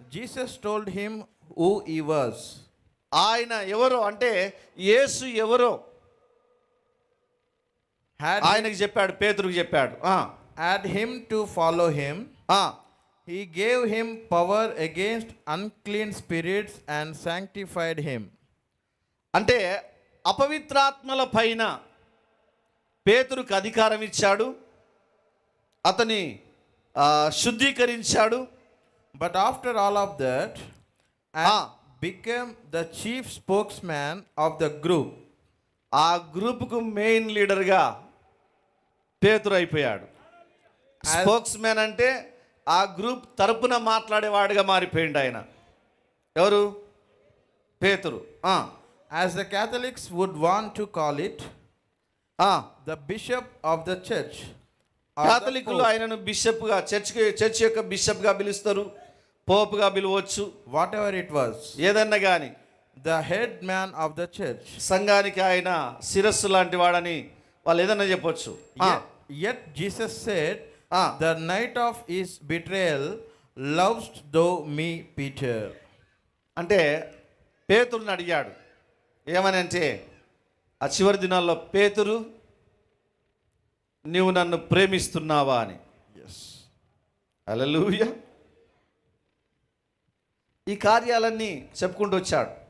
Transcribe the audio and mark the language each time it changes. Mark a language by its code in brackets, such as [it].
[en] Jesus told him who he was. [te] ఆయన ఎవరో అంటే యేసు ఎవరో ఆయనకు చెప్పాడు, పేతురుకు చెప్పాడు. [en] Had him to follow him. He gave him power against unclean spirits and sanctified him. [te] అంటే అపవిత్రాత్మల పైన పేతురుకు అధికారం ఇచ్చాడు, అతని శుద్ధీకరించాడు. [en] But after all of that, and became the chief spokesman of the group. [te] ఆ గ్రూపుకు మెయిన్ లీడర్గా పేతురు అయిపోయాడు. స్పోక్స్ మ్యాన్ అంటే ఆ గ్రూప్ తరపున మాట్లాడేవాడుగా మారిపోయిండు ఆయన. ఎవరు? పేతురు. [en] As the Catholics would want to call it, the bishop of the church. [te] కాథలికులు ఆయనను బిషప్గా, చర్చ్ యొక్క బిషప్గా పిలుస్తారు, పోపుగా పిలవచ్చు, [en] whatever it was, [te] ఏదన్నా కానీ. [en] the head man of the church. [te] సంఘానికి ఆయన శిరస్సు లాంటి వాడని వాళ్ళు ఏదన్నా చెప్పొచ్చు. [en] Yet Jesus said, the night of his betrayal, lovest thou me, Peter. [te] అంటే పేతురుని అడిగాడు ఏమని అంటే, ఆ చివరి దినాల్లో పేతురు నీవు నన్ను ప్రేమిస్తున్నావా అని. [en] Yes. [te] హల్లెలూయా. ఈ కార్యాలన్నీ చెప్పుకుంటూ వచ్చాడు.